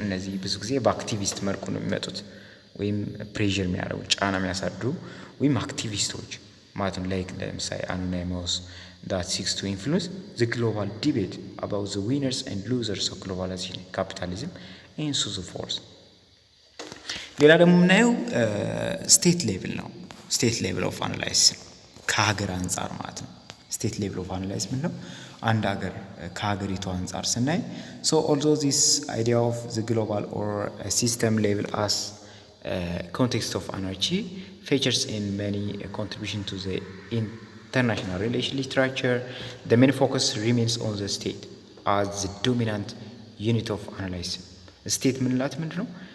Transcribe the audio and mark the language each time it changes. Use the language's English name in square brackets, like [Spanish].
[Amharic] እነዚህ ብዙ ጊዜ በአክቲቪስት መልኩ ነው የሚመጡት ወይም ፕሬዠር የሚያደርጉ ጫና የሚያሳድሩ ወይም አክቲቪስቶች ማለት ነው። ላይክ ለምሳሌ [English] anonymous that seeks to influence the global debate about the winners and losers of globalization, capitalism and so forth. [Amharic] ሌላ ደግሞ የምናየው ስቴት ሌቭል ነው። ስቴት ሌቭል ኦፍ አናላይሲስ ከሀገር አንጻር ማለት ነው። ስቴት ሌቭል ኦፍ አናላይሲስ ምን ነው? አንድ ሀገር ከሀገሪቱ አንጻር ስናይ [English] so although this idea of the global or system level as context of energy features in many contribution to the international relation literature, the main focus remains on the state as the dominant unit of analysis. [Amharic] ስቴት ምንላት ምንድነው?